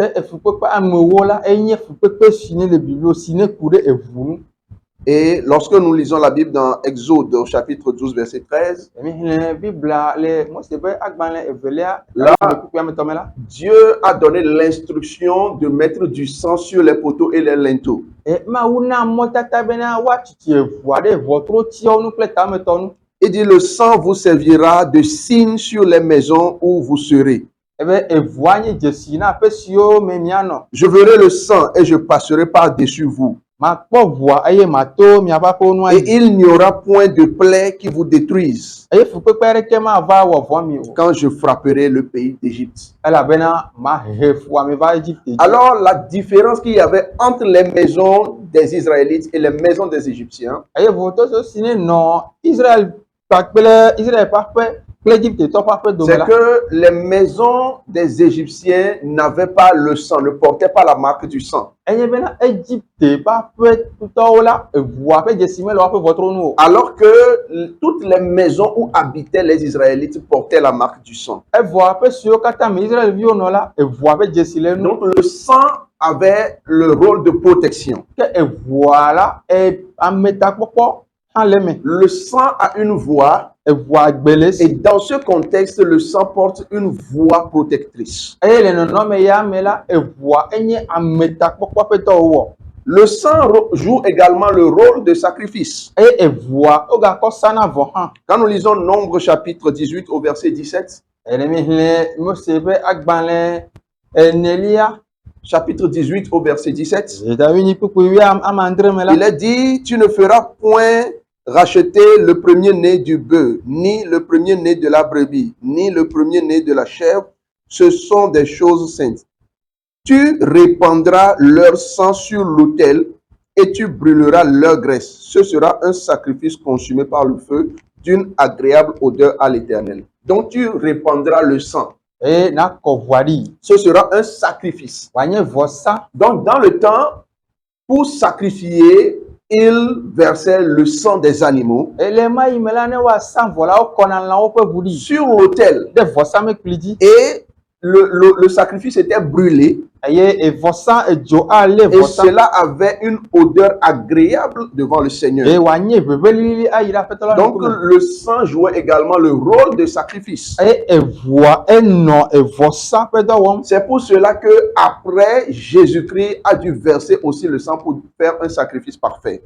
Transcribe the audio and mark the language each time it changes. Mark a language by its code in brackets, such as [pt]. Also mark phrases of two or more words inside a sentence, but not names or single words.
[fr] Et lorsque nous lisons la Bible dans Exode au chapitre 12 verset 13, là, Dieu a donné l'instruction de mettre du sang sur les poteaux et les linteaux. Il dit, le sang vous servira de signe sur les maisons où vous serez. [ee] ebe evua nye dzesi na aƒe siwo me mianɔ. [fr] Je verrai le sang et je passerai par-dessus vous. [ee] Makpɔ ʋua eye mato miaƒe aƒewo nu [fr] Et [ee] ayi. [fr] il n'y aura point de plaie qui vous détruise [ee] Eye fukpekpe aɖeke mava wɔ vɔ mi o. [fr] quand je frapperai le pays d'Égypte. [ee] Elabena mahe fua mi va Égypte dzi. [fr] Alors, la différence qu'il y avait entre les maisons des Israélites et les maisons des Égyptiens, [ee] Eye vovototo si ne nɔ Israël kpakple Israël ƒe aƒe kple Égyptetɔ ƒe aƒe dome [fr] c'est [ee] la. [fr] que les maisons des Égyptiens n'avaient pas le sang, ne portaient pas la marque du sang. [ee] Enye bena Égypte ƒe aƒetɔwo la eʋua ƒe dzesi mele woƒe ʋɔtru nu o. [fr] Alors que toutes les maisons où habitaient les Israélites portaient la marque du sang. [ee] Evɔ aƒe siwo katã me Israelviwo nɔ la eʋua ƒe dzesi le nu. [fr] Donc le sang avait le rôle de protection. [ee] Ke eʋua la ametakpɔkpɔ hã le me. [fr] Le sang a une voix [ee] Eʋua gbe le [fr] et [ee] si. [fr] dans ce contexte, le sang porte une voix protectrice. [ee] Eye le nɔnɔme ya me la eʋua enye ametakpɔkpɔ ƒe dɔwɔwɔ. [fr] Le sang joue également le rôle de sacrifice. [ee] Eye eʋua wogakɔ sana vɔ hã. [fr] Quand nous lisons Nombre chapitre 18 au verset 17, [ee] Ne mi hlẽ Mose ƒe agbalẽ enelia. [fr] chapitre 18 au verset 17, [ee] Dzetavi kpukpui amandre me la. [fr] il est dit, tu ne feras point racheter le premier-né du bœuf, ni le premier-né de la brebis, ni le premier-né de la chèvre. Ce sont des choses saintes. Tu répandras leur sang sur l'autel et tu brûleras leur graisse. Ce sera un sacrifice consumé par le feu d'une agréable odeur à l'Éternel. Donc tu répandras le sang. [ee] Eye nakɔ ʋua ɖi. [fr] Ce sera un sacrifice. [ee] Wòanye vɔsa. [fr] Donc dans le temps, pour sacrifier, il versait le sang des animaux [ee] Ele ma yi me la ne woasa vɔ la wokɔna lãwo ƒe ʋu ɖi. [fr] sur l'autel [ee] Ɖe vɔsamekpli dzi. [fr] et le sacrifice était brûlé [ee] Eye vɔsa edzo alé [fr] et [ee] vɔsa. [fr] cela avait une odeur agréable devant le Seigneur. [ee] Eye wòanye ʋeʋẽlili ayi ɖe aƒetɔ la [fr] Donc [ee] ŋkume. [fr] le sang jouait également le rôle de sacrifice. [ee] Eye eʋua enɔ evɔsa ƒe dɔ wɔm. [fr] C'est pour cela que après Jésus-Christ a dû verser aussi le sang pour faire un sacrifice parfait.